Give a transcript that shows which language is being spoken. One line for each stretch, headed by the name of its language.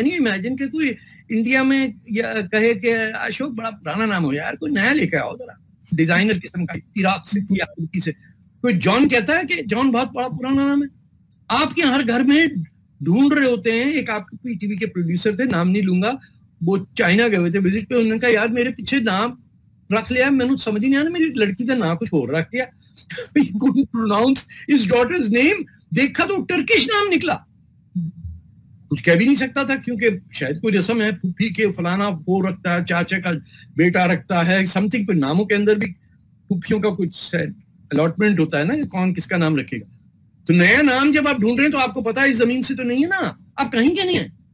English: can you imagine
Urdu: کہ کوئی India میں کہے کہ اشوک بڑا پرانا نام ہو گیا, یار کوئی نیا لے کے آؤ ذرا, ڈیزائنر قسم کا, عراق سے یا ترکی سے. کوئی جان کہتا ہے کہ جان بہت بڑا پرانا نام ہے. آپ کے ہر گھر میں ڈھونڈ رہے ہوتے ہیں. ایک آپ کے ٹی وی کے پروڈیوسر تھے, نام نہیں لوں گا, وہ چائنا گئے ہوئے تھے وزٹ پہ, انہوں نے کہا یار میرے پیچھے نام رکھ لیا, میں نے سمجھ نہیں آیا, میری لڑکی کا نام کچھ اور رکھ دیا.
English: He couldn't pronounce his daughter's name.
Urdu: دیکھا تو ٹرکش نام نکلا. کچھ کہہ بھی نہیں سکتا تھا کیونکہ شاید کوئی رسم ہے, پھوپھی کے فلانا وہ رکھتا ہے, چاچا کا بیٹا رکھتا ہے,
English: Something.
Urdu: کوئی ناموں کے اندر بھی پھوپھیوں کا کچھ الاٹمنٹ ہوتا ہے نا کہ کون کس کا نام رکھے گا. تو نیا نام جب آپ ڈھونڈ رہے ہیں تو آپ کو پتا ہے اس زمین سے تو نہیں ہے نا, آپ کہیں کے نہیں ہیں.